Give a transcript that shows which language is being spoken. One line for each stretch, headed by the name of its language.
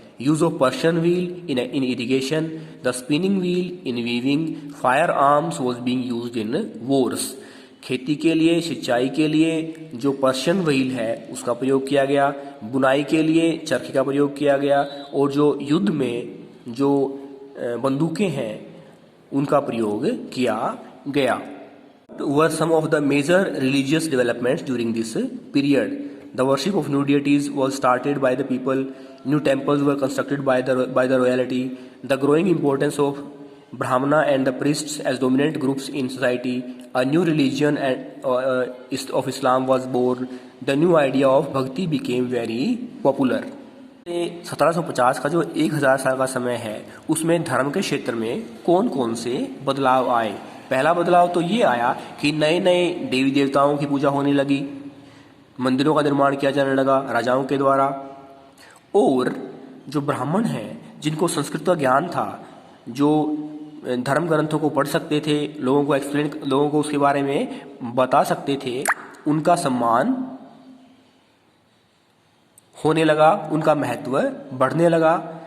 English: Use of Persian wheel in irrigation, the spinning wheel in weaving, firearms was being use in wars.
Hindi: खेती के लिए, सिंचाई के लिए जो पर्शियन व्हील है उसका प्रयोग किया गया, बुनाई के लिए चरखे का प्रयोग किया गया, और जो युद्ध में जो बंदूकें हैं उनका प्रयोग किया गया.
English: Were some of the major religious developments during this period. The worship of new deities was started by the people. New temples were constructed by the royalty. The growing importance of Brahmana and the priests as dominant groups in society. A new religion of Islam was born. The new idea of bhakti became very popular.
Hindi: 1750 का जो 1000 साल का समय है उसमें धर्म के क्षेत्र में कौन कौन से बदलाव आए? पहला बदलाव तो ये आया कि नए नए देवी देवताओं की पूजा होने लगी, मंदिरों का निर्माण किया जाने लगा राजाओं के द्वारा, और जो ब्राह्मण हैं जिनको संस्कृत का ज्ञान था, जो धर्म ग्रंथों को पढ़ सकते थे, लोगों को उसके बारे में बता सकते थे, उनका सम्मान होने लगा, उनका महत्व बढ़ने लगा.